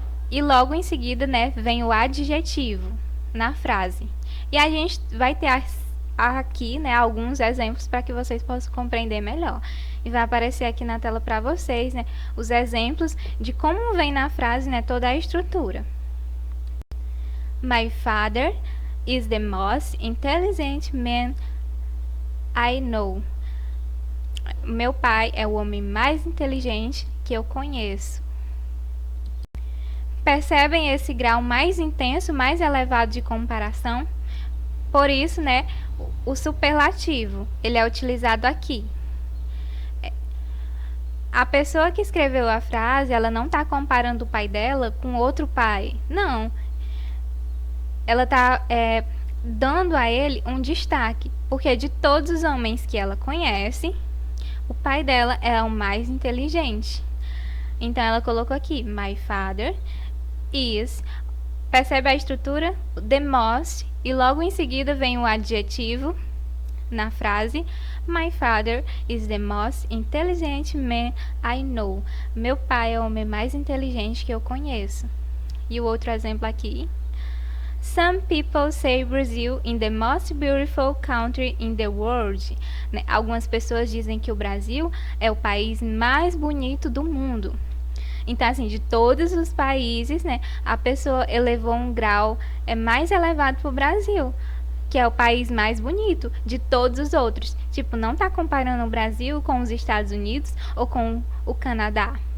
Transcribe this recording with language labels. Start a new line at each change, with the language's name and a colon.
Portuguese: E logo em seguida, né, vem o adjetivo na frase. E a gente vai ter aqui, né, alguns exemplos para que vocês possam compreender melhor. E vai aparecer aqui na tela para vocês, né, os exemplos de como vem na frase, né, toda a estrutura.
English: My father is the most intelligent man I know.
Portuguese: Meu pai é o homem mais inteligente que eu conheço. Percebem esse grau mais intenso, mais elevado de comparação? Por isso, né, o superlativo, ele é utilizado aqui. A pessoa que escreveu a frase, ela não está comparando o pai dela com outro pai. Não. Ela está dando a ele um destaque. Porque de todos os homens que ela conhece, o pai dela é o mais inteligente. Então, ela colocou aqui,
English: my father is.
Portuguese: Percebe a estrutura?
English: The most.
Portuguese: E logo em seguida vem o adjetivo na frase.
English: My father is the most intelligent man I know.
Portuguese: Meu pai é o homem mais inteligente que eu conheço. E o outro exemplo aqui.
English: Some people say Brazil is the most beautiful country in the world.
Portuguese: Algumas pessoas dizem que o Brasil é o país mais bonito do mundo. Então, assim, de todos os países, né, a pessoa elevou um grau mais elevado para o Brasil, que é o país mais bonito de todos os outros. Tipo, não tá comparando o Brasil com os Estados Unidos ou com o Canadá.